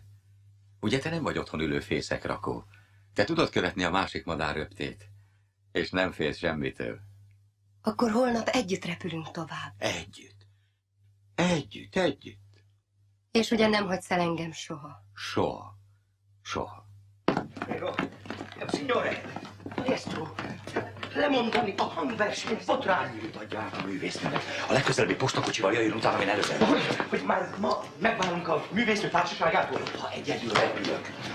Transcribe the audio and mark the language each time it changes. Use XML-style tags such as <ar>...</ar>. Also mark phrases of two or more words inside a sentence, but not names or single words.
<hu>Ugye te nem vagy otthon ülő fészekrakó? Te tudod követni a másik madár röptét, és nem félsz semmitől. Akkor holnap együtt repülünk tovább. Együtt. Együtt. És ugye nem hagysz el engem soha. Soha.</hu> <it>Prego. Signore, maestro,</it> <hu>lemondani a hangversenyt botrányút adják a művésznek. A legközelebbi postakocsival jöjjön utána, én előzem. Hogy már ma megválunk a művésznő társaságától, ha egyedül repülök.</hu>